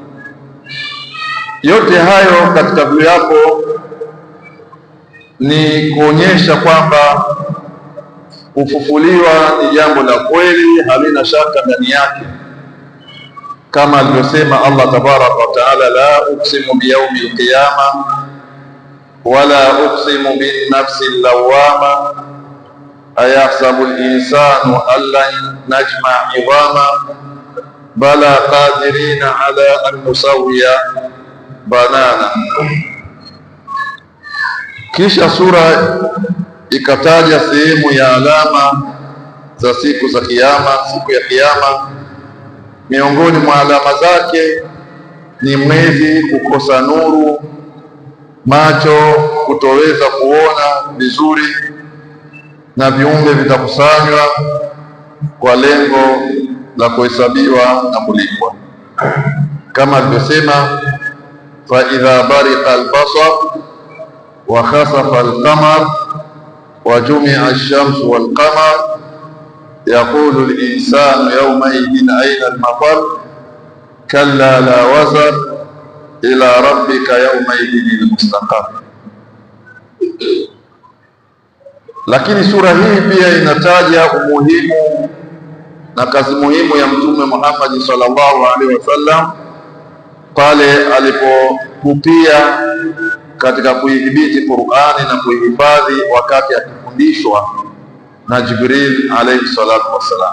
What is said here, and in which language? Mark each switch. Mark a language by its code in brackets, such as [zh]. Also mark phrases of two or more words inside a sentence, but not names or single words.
[sw] Yote hayo katika viapo ni kuonyesha kwamba kufufuliwa ni jambo la kweli, halina shaka ndani yake, kama alivyosema Allah [ar] تبارك وتعالى لا أقسم بيوم القيامة ولا أقسم بالنفس اللوامة أيحسب الإنسان ألن نجمع عظامه بلى قادرين على أن نسوي بنانه. [sw] Kisha sura ikataja sehemu ya alama za siku za Kiyama, siku ya Kiyama. Miongoni mwa alama zake ni mwezi kukosa nuru, macho kutoweza kuona vizuri, na viumbe vitakusanywa kwa lengo la kuhesabiwa na kulipwa, kama alivyosema, [ar] فإذا برق البصر وخسف القمر وجمع الشمس والقمر يقول الإنسان يومئذ أين المفر كلا لا وزر إلى ربك يومئذ المستقر. [sw] Lakini sura hii pia inataja umuhimu na kazi muhimu ya Mtume Muhammad [ar] صلى الله عليه وسلم [sw] pale alipopupia katika kuidhibiti Qur'ani na kuihifadhi wakati akifundishwa na Jibril [ar] عليه الصلاة والسلام.